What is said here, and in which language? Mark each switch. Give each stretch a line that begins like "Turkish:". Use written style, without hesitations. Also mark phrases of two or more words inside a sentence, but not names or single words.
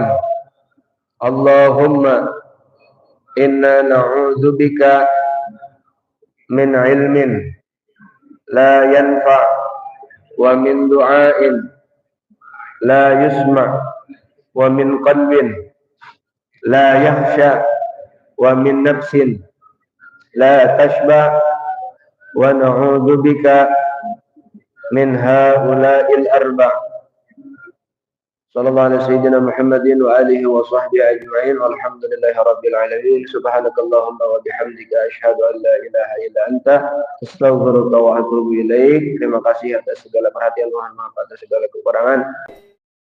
Arabic: اللهم إنا نعوذ بك من علم لا ينفع ومن دعاء لا يسمع ومن قلب لا يخشع ومن نفس لا تشبع ونعوذ بك من هؤلاء الأربع'. صلى الله عليه سيدنا محمد وآله وصحبه أجمعين والحمد لله رب العالمين. سبحانك اللهم وبحمدك أشهد أن لا إله إلا أنت أستغفرك وأتوب إليك.
Indonesian: Terima kasih atas segala perhatian, mohon maaf atas segala kekurangan.